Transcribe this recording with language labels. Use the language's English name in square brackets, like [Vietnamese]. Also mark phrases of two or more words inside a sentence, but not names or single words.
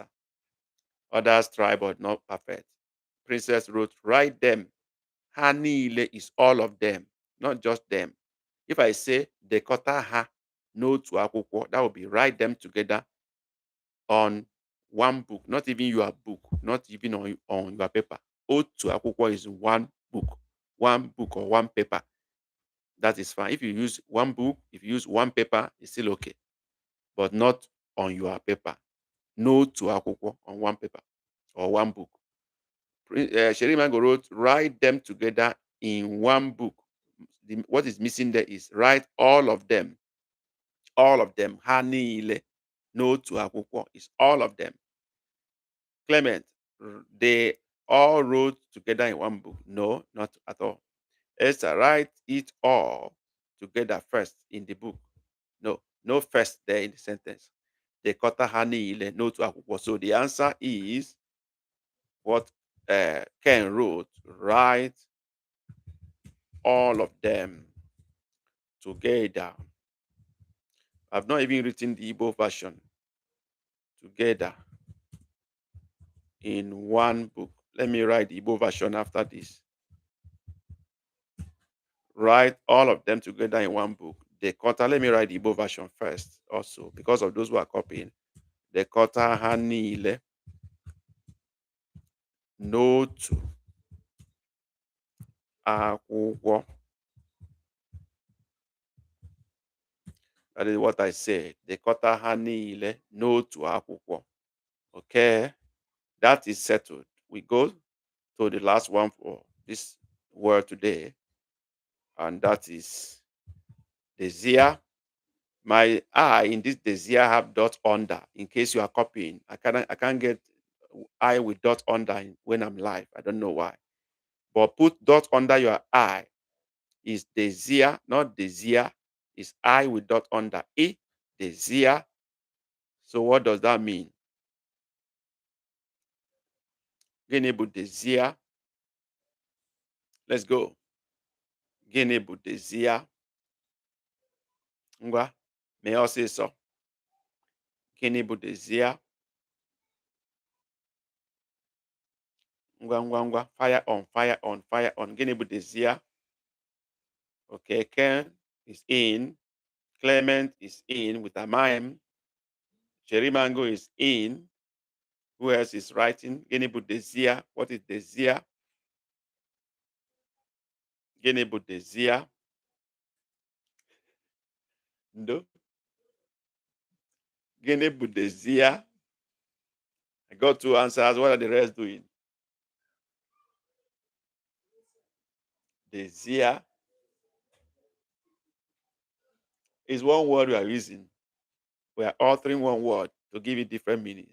[English] Others try, but not perfect. Princess wrote, write them. [Igbo] Ha niile [English] is all of them, not just them. If I say [Igbo] dekọta ha n'otu akwụkwọ, [English] that would be write them together on one book, not even your book, not even on your paper. [Igbo] Otu akwụkwọ [English] is one book or one paper. That is fine. If you use one book, if you use one paper, it's still okay, but not on your paper. No to akwụkwọ on one paper or one book. Sherry Mango wrote, write them together in one book. What is missing there is write all of them. All of them. [Igbo] Ha niile. [English] No to akwụkwọ is all of them. Clement, they all wrote together in one book. No, not at all. Esther, write it all together first in the book. No, no first there in the sentence. [Igbo] Dekọta ha niile n'otu akwụkwọ. [English] So the answer is what Ken wrote. Write all of them together. I've not even written the Igbo version together in one book. Let me write the Igbo version after this. Write all of them together in one book. Dekọta, let me write the Igbo version first also because of those who are copying. [Igbo] Dekọta ha niile n'otu akwụkwọ. [English] That is what I said. [Igbo] Dekọta ha niile n'otu akwụkwọ. [English] Okay, that is settled. We go to the last one for this word today, and that is desire. My I in this desire have dot under. In case you are copying, I can't get I with dot under when I'm live. I don't know why. But put dot under your I is desire, not desire. Is I with dot under. Desire. So what does that mean? [Igbo] Gịnị bụ desire? [English] Let's go. [Igbo] Gịnị bụ desire? Ngwa, mee ọsịsọ. Gịnị bụ desire? Ngwa, ngwa, ngwa. [English] Fire on, fire on, fire on. [Igbo] Gịnị bụ [English] desire? Okay, Ken is in. Clement is in with a mime. Cherry Mango is in. Who else is writing? [Igbo] Gịnị bụ desire? [English] What is desire? [Igbo] Gịnị bụ desire? [English] No. [Igbo] Gịnị bụ desire? [English] I got two answers. What are the rest doing? Desire is one word we are using. We are altering one word to give it different meanings.